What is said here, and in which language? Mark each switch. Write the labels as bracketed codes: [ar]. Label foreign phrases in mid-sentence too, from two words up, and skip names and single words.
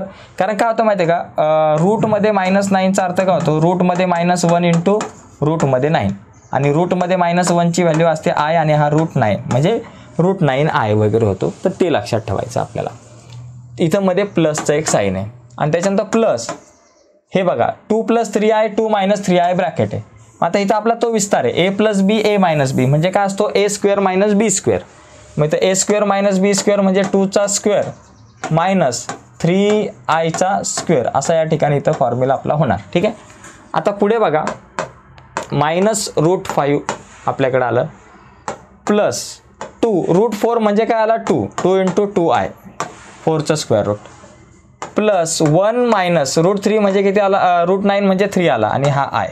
[mr] कारण काय होतं माहिती आहे का, रूटमध्ये -9चा अर्थ काय होतो, रूटमध्ये -1 × रूटमध्ये 9 आणि रूटमध्ये -1ची व्हॅल्यू असते i आणि हा √9 म्हणजे √9i वगैरे होतो. तर ते लक्षात ठेवायचं आपल्याला. इथं मध्ये प्लसचं एक साईन आहे आणि त्याच्यानंतर प्लस हे बघा 2 + 3i 2 - 3i ब्रॅकेट आहे. आता इथं आपला तो विस्तार आहे a + b a - b म्हणजे काय असतो a² - b². मग इथं a² - b² म्हणजे 2चा स्क्वेअर -3i² असा या ठिकाणी इथं फॉर्म्युला आपला होणार. ठीक आहे, आता पुढे बघा -√5 आपल्याकडे आलं +2 √4 म्हणजे काय आला 2 × 2i 4चा [en] square root [mr] +1 - √3 म्हणजे किती आला, √9 म्हणजे 3 आला आणि हा i.